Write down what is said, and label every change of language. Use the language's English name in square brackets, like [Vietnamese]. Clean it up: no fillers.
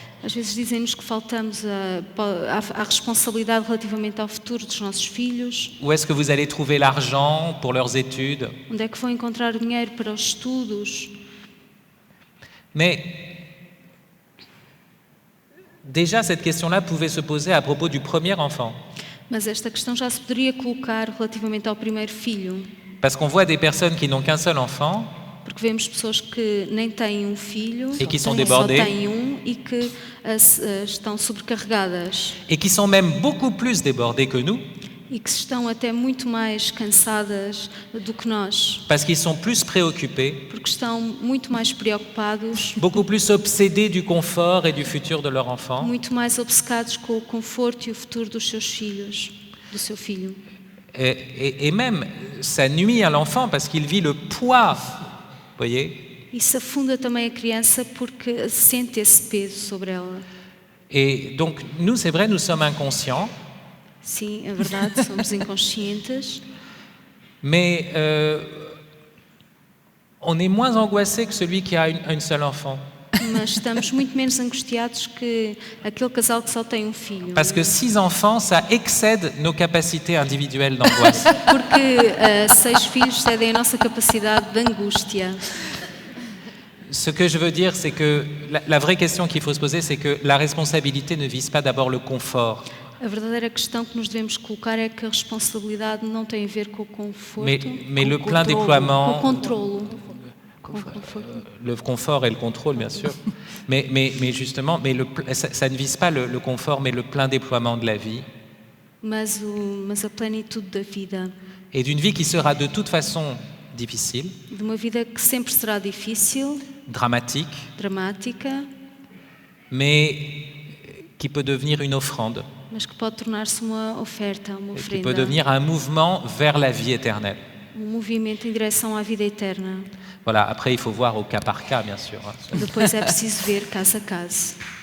[Portuguese] Às vezes dizem-nos que faltamos à responsabilidade relativamente ao futuro dos nossos filhos. [French] Où est-ce que vous allez trouver l'argent pour leurs études? [Portuguese] Onde é que vão encontrar dinheiro para os estudos? [French] Mais déjà cette question-là pouvait se poser à propos du premier enfant. [Portuguese] Mas esta questão já se poderia colocar relativamente ao primeiro filho, [French] Parce qu'on voit des personnes qui n'ont qu'un seul enfant [Portuguese] porque vemos pessoas que nem têm um filho, [French] Et qui sont [Portuguese] só [French] débordées. [Portuguese] têm um e que estão sobrecarregadas [French] et qui sont même beaucoup plus débordées que nous, [Portuguese] e que estão até muito mais cansadas do que nós, [French] parce qu'ils sont plus préoccupés, [Portuguese] porque estão muito mais preocupados, [French] beaucoup plus obsédés du confort et du futur de leur enfant. [Portuguese] muito mais obcecados com o conforto e o futuro dos seus filhos, do seu filho. [French] Et même, ça nuit à l'enfant parce qu'il vit le poids, vous voyez. [Portuguese] Isso afunda também a criança porque sente esse peso sobre ela. [French] Et donc, nous, c'est vrai, nous sommes inconscients, [Portuguese] Sim, é verdade, somos inconscientes, [French] mais on est moins angoissé que celui qui a un seul enfant. [Portuguese] mas estamos muito menos angustiados que aquele casal que só tem um filho. [French] Parce que 6 enfants, ça excède nos capacités individuelles d'angoisse. [Portuguese] Porque 6 filhos cedem a nossa capacidade de angústia. [French] Ce que je veux dire, c'est que la vraie question qu'il faut se poser, c'est que la responsabilité ne vise pas d'abord le confort, [Portuguese] A verdadeira questão que nos devemos colocar é que a responsabilidade não tem a ver com o conforto, [French] mais le plein [Portuguese] com o [French] déploiement, [Portuguese] controlo. Com o conforto. [French] le confort et le contrôle, bien sûr, mais justement, ça ne vise pas le confort, mais le plein déploiement de la vie, [Portuguese] Mas a plenitude da vida, [French] et d'une vie qui sera de toute façon difficile, [Portuguese] de uma vida que sempre será difícil, [French] dramatique, [Portuguese] dramática, [French] mais qui peut devenir une offrande, [Portuguese] mas que pode tornar-se uma oferta, uma [French] et qui peut [Portuguese] oferenda, [French] devenir un mouvement vers la vie éternelle. [Portuguese] movimento em direção à vida eterna. [French] Voilà, après il faut voir au cas par cas, bien sûr. [Portuguese] Depois é preciso ver caso a caso.